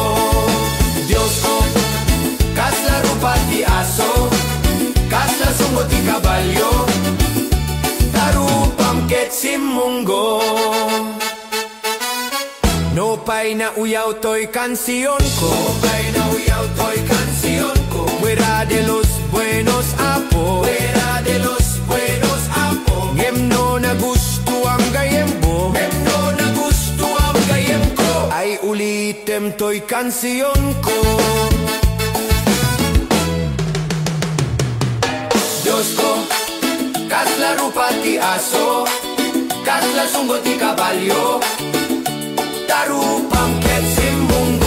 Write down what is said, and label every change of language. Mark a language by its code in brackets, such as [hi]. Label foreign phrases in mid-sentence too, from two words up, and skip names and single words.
[ilo] Dios ko, kasla rupan ti aso, kasla sunggo ti kabalyo, tarupam ket simunggo. No pay na uyaw to'y kansiyon ko, Pay na uyaw to'y kansyon ko. [es] fuera de los buenos apo, Fuera de los buenos apo. [ilo] ngem no na gusto ang gayem mo, Memno na gusto ang gayem ko. ay ulitem to'y kansiyon ko. Diyos ko, kasla rupa ti aso, kasla sunggo ti kabalyo, tarupam ket simunggo.